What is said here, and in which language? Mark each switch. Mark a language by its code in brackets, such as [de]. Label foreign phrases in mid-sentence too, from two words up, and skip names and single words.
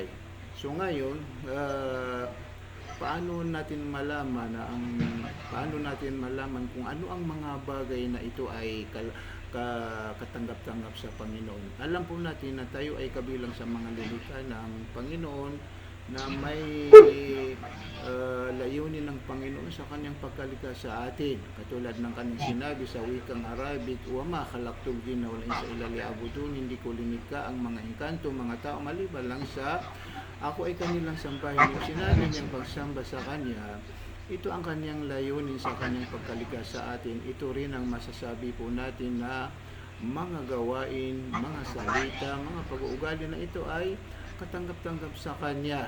[tl] So ngayon, paano natin malaman kung ano ang mga bagay na ito ay katanggap-tanggap sa Panginoon? Alam po natin na tayo ay kabilang sa mga lilikha ng Panginoon na may layunin ng Panginoon sa kanyang pagkalikha sa atin. Katulad ng kanyang sinabi sa wikang Arabic, [ar] "وما خلقت الجن والإنس إلا ليعبدون." [tl] Hindi ko linikha ang mga engkanto, mga tao maliban lang sa ako ay kanilang sambahin. Yung sinabi niyang pagsamba sa kanya, ito ang kanyang layunin sa kanyang pagkalikha sa atin. Ito rin ang masasabi po natin na mga gawain, mga salita, mga pag-uugali na ito ay katanggap-tanggap sa Kanya.